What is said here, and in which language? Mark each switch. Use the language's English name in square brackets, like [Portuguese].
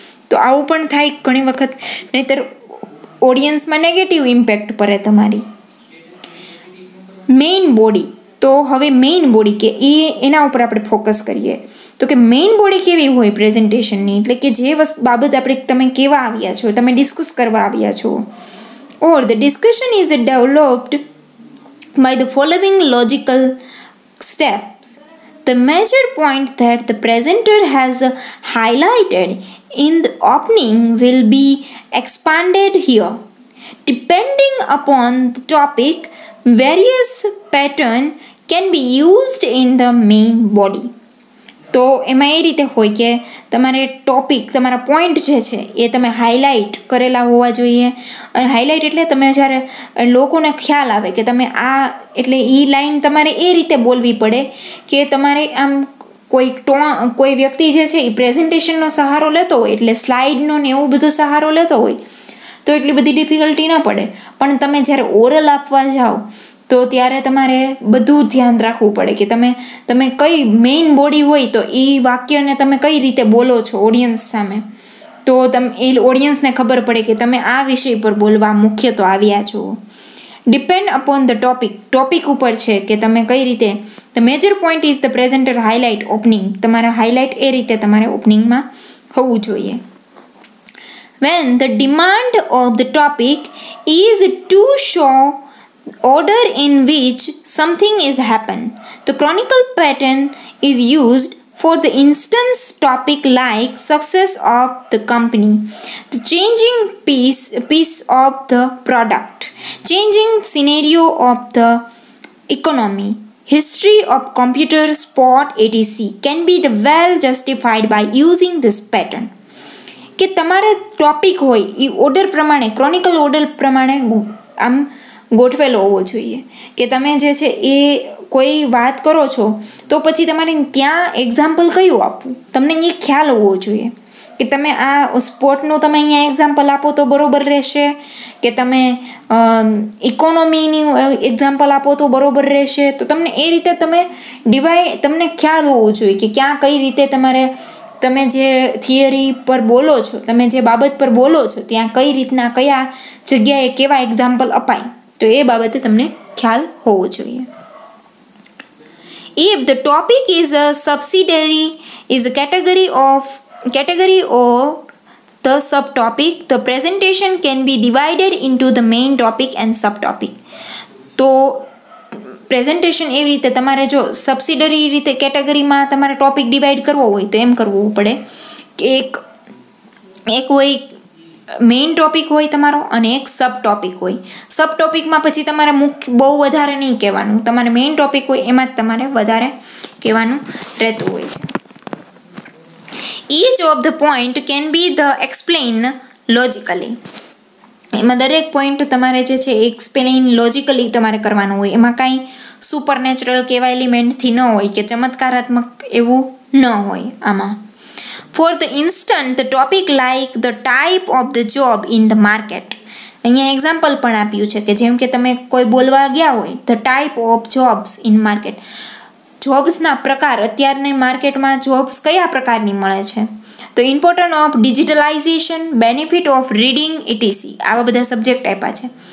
[Gujarati] તો આવું પણ થાય ઘણી વખત, નહીંતર ઓડિયન્સમાં નેગેટિવ ઇમ્પેક્ટ પડે તમારી. મેઇન બોડી, તો હવે મેઇન બોડી કે એના ઉપર આપણે ફોકસ કરીએ. તો કે મેઇન બોડી કેવી હોય પ્રેઝન્ટેશનની, એટલે કે જે બાબત તમે કહેવા આવ્યા છો, તમે ડિસ્કસ કરવા આવ્યા છો. [English] Or the discussion is developed by the following logical steps. The major point that the presenter has highlighted in the opening will be expanded here. Depending upon the topic, various patterns can be used in the main body. [Gujarati] તો એમાં એ રીતે હોય કે તમારે topic, તમારા point જે છે એ તમે હાઇલાઇટ કરેલા હોવા જોઈએ. અને હાઇલાઇટ એટલે તમે જ્યારે લોકોને ખ્યાલ આવે કે તમે એટલે એ લાઈન તમારે એ રીતે બોલવી પડે કે તમારે આમ કોઈ વ્યક્તિ જે છે એ પ્રેઝન્ટેશનનો સહારો લેતો હોય, એટલે સ્લાઇડનો ને એવું બધો સહારો લેતો હોય તો એટલી બધી ડિફિકલ્ટી ન પડે. પણ તમે જ્યારે ઓરલ આપવા જાઓ તો ત્યારે તમારે બધું ધ્યાન રાખવું પડે કે તમે કઈ મેઇન બોડી હોય તો એ વાક્યને તમે કઈ રીતે બોલો છો ઓડિયન્સ સામે, તો એ ઓડિયન્સને ખબર પડે કે તમે આ વિષય પર બોલવા મુખ્ય તો આવ્યા છો. [English] depend upon the topic [Gujarati] ઉપર છે કે તમે કઈ રીતે. [English] the major point is the presenter highlight opening, [Gujarati] તમારા હાઇલાઇટ એ રીતે તમારે ઓપનિંગમાં હોવું જોઈએ. [English] When the demand of the topic is to show order in which something is happened, the chronicle pattern is used. For the instance, topic like success of the company, the changing piece of the product, changing scenario of the economy, history of computer, sport, etc. can be well justified by using this pattern. [Gujarati] કે તમારે topic હોય એ order પ્રમાણે, chronicle order પ્રમાણે આમ ગોઠવેલો હોવો જોઈએ કે તમે જે છે એ કોઈ વાત કરો છો તો પછી તમારે ત્યાં એક્ઝામ્પલ કયું આપવું તમને એ ખ્યાલ હોવો જોઈએ કે તમે આ સ્પોર્ટનું તમે અહીંયા એક્ઝામ્પલ આપો તો બરોબર રહેશે, કે તમે ઇકોનોમીની એક્ઝામ્પલ આપો તો બરોબર રહેશે. તો તમને એ રીતે તમને ખ્યાલ હોવો જોઈએ કે ક્યાં કઈ રીતે તમે જે થિયરી પર બોલો છો, તમે જે બાબત પર બોલો છો ત્યાં કઈ રીતના કયા જગ્યાએ કેવા એક્ઝામ્પલ અપાય, તો એ બાબતે તમને ખ્યાલ હોવો જોઈએ. [English] If the topic is a subsidiary is a category or the subtopic, the presentation can be divided into the main topic and subtopic. [Gujarati] તો પ્રેઝન્ટેશન એવી રીતે તમારે જો સબસિડરી રીતે કેટેગરીમાં તમારે ટોપિક ડિવાઈડ કરવો હોય તો એમ કરવું પડે કે એક હોય મેઇન ટોપિક હોય તમારો અને એક સબ ટોપિક હોય. સબ ટોપિકમાં પછી તમારે મુખ્ય બહુ વધારે નહીં કહેવાનું, તમારે મેઇન ટોપિક હોય એમાં જ તમારે વધારે કહેવાનું રહેતું હોય છે. [English] Each of the point can be the explained logically. [Gujarati] એમાં દરેક પોઈન્ટ તમારે જે છે એક્સપ્લેઇન લોજિકલી તમારે કરવાનું હોય. એમાં કાંઈ સુપરનેચરલ કે એવા એલિમેન્ટથી ન હોય કે ચમત્કારાત્મક એવું ન હોય આમાં. [English] For the instance, the topic like the type of the job in the market. [Gujarati] અહીંયા એક્ઝામ્પલ પણ આપ્યું છે કે જેમ કે તમે કોઈ બોલવા ગયા હોય [English] the type of jobs in market. [Gujarati] જોબ્સના પ્રકાર, અત્યારની માર્કેટમાં જોબ્સ કયા પ્રકારની મળે છે, તો [English] important of digitalisation, benefit of reading [Gujarati] etc, આવા બધા સબ્જેક્ટ આપ્યા છે.